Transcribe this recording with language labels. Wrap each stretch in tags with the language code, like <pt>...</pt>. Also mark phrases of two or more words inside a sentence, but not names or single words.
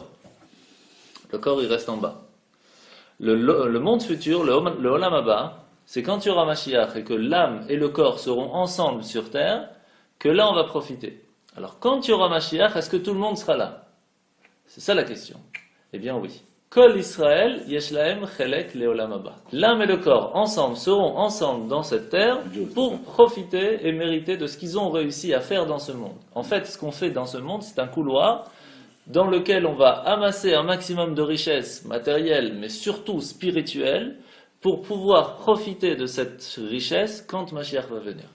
<fr>Le corps il reste en bas. Le monde futur, le</fr> <he>עולם הבא,</he> <fr>c'est quand il y aura Mashiach et que l'âme et le corps seront ensemble sur terre, que là on va profiter. Alors quand il y aura Mashiach, est-ce que tout le monde sera là? C'est ça la question. Eh bien oui.</fr> <he>כל ישראל יש להם חלק לעולם הבא.</he> <fr>L'âme et le corps ensemble seront ensemble dans cette terre pour profiter et mériter de ce qu'ils ont réussi à faire dans ce monde. En fait, ce qu'on fait dans ce monde, c'est un couloir dans lequel on va amasser un maximum de richesses matérielles, mais surtout spirituelles, pour pouvoir profiter de cette richesse quand Mashiach va venir.</fr>